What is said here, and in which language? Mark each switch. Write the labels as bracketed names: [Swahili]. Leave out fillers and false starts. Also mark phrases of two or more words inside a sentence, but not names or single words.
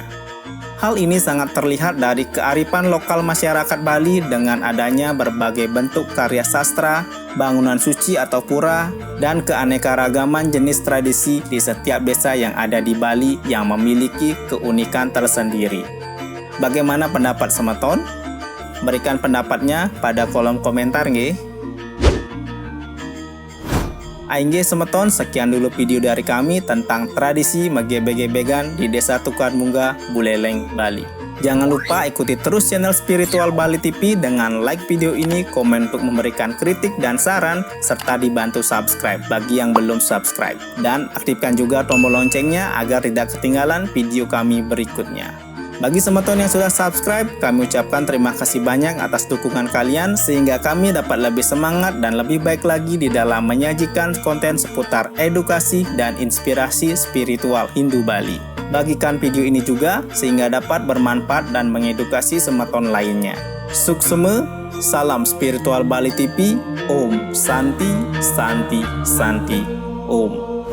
[Indonesian] Hal ini sangat terlihat dari kearifan lokal masyarakat Bali dengan adanya berbagai bentuk karya sastra, bangunan suci atau pura, dan keanekaragaman jenis tradisi di setiap desa yang ada di Bali yang memiliki keunikan tersendiri. Bagaimana pendapat semeton? Berikan pendapatnya pada kolom komentar nggih. [Balinese] Aingge semeton, [Indonesian] sekian dulu video dari kami tentang tradisi megebe-gebegan di Desa Tukar Munggah, Buleleng, Bali. Jangan lupa ikuti terus channel Spiritual Bali TV dengan like video ini, komen untuk memberikan kritik dan saran, serta dibantu subscribe bagi yang belum subscribe. Dan aktifkan juga tombol loncengnya agar tidak ketinggalan video kami berikutnya. Bagi semeton yang sudah subscribe, kami ucapkan terima kasih banyak atas dukungan kalian sehingga kami dapat lebih semangat dan lebih baik lagi di dalam menyajikan konten seputar edukasi dan inspirasi spiritual Hindu Bali. Bagikan video ini juga sehingga dapat bermanfaat dan mengedukasi semeton lainnya. Suksema, salam Spiritual Bali TV, [Sanskrit] Om Santi, Santi, Santi, Om.